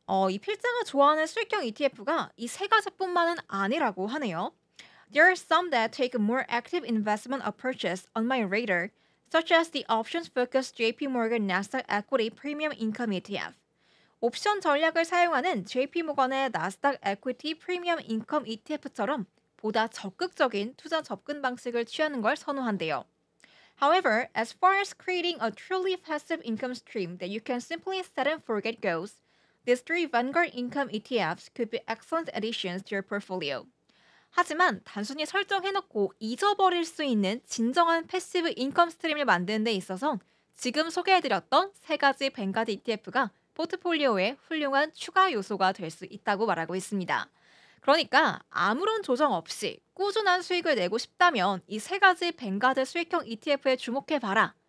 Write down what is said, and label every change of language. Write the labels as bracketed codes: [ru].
[ko] 이 필자가 좋아하는 수익형 ETF가 이 세 가지뿐만은 아니라고 하네요. [en] There are some that take a more active investment approaches on my radar, such as the options-focused JP Morgan Nasdaq Equity Premium Income ETF. [ko] 옵션 전략을 사용하는 JP모건의 나스닥 에퀴티 프리미엄 인컴 ETF처럼 보다 적극적인 투자 접근 방식을 취하는 걸 선호한대요. [en] However, as far as creating a truly passive income stream that you can simply set and forget goes, these three Vanguard income ETFs could be excellent additions to your portfolio. [ko] 하지만 단순히 설정해놓고 잊어버릴 수 있는 진정한 패시브 인컴 스트림을 만드는 데 있어선 지금 소개해드렸던 세 가지 뱅가드 ETF가 포트폴리오의 훌륭한 추가 요소가 될 수 있다고 말하고 있습니다. 그러니까 아무런 조정 없이 꾸준한 수익을 내고 싶다면 이 세 가지 뱅가드 수익형 ETF에 주목해봐라.